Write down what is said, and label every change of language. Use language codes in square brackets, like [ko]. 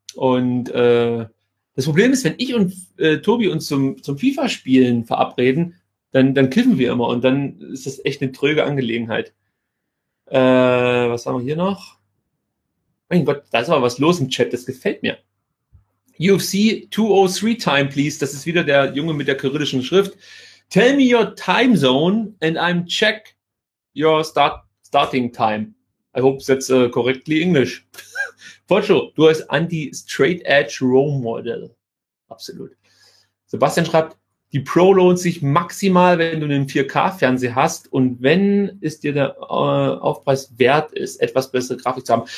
[de] Und das Problem ist, wenn ich und Tobi uns zum FIFA-Spielen verabreden, dann kiffen wir immer. Und dann ist das echt eine tröge Angelegenheit. Was haben wir hier noch? Mein Gott, da ist aber was los im Chat, das gefällt mir. [en] UFC 203 time, please. [de] Das ist wieder der Junge mit der kyrillischen Schrift. [en] Tell me your time zone and I'm check your starting time. I hope that's correctly English. [de] Pocho, du hast Anti-Straight-Edge-Role-Model. Absolut. Sebastian schreibt, Die Pro lohnt sich maximal, wenn du einen 4K-Fernseher hast und wenn es dir der Aufpreis wert ist, etwas bessere Grafik zu haben.